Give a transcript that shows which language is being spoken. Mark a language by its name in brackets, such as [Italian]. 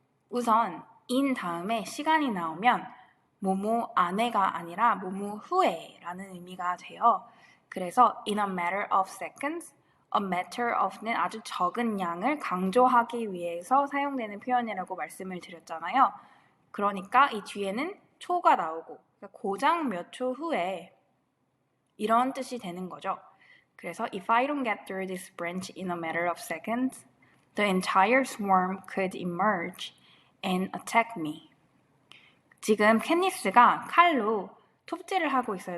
[Korean] 우선 in 다음에 시간이 나오면 뭐뭐 안에가 아니라 뭐뭐 후에 라는 의미가 돼요. 그래서 [English] in a matter of seconds, [Korean] a matter of는 아주 적은 양을 강조하기 위해서 사용되는 표현이라고 말씀을 드렸잖아요. 그러니까 이 뒤에는 초가 나오고 고작 몇 초 후에 이런 뜻이 되는 거죠. [English] 그래서 if I don't get through this branch in a matter of seconds, the entire swarm could emerge and attack me. [Korean] 지금 캣니스가 칼로 톱질을 하고 있어요.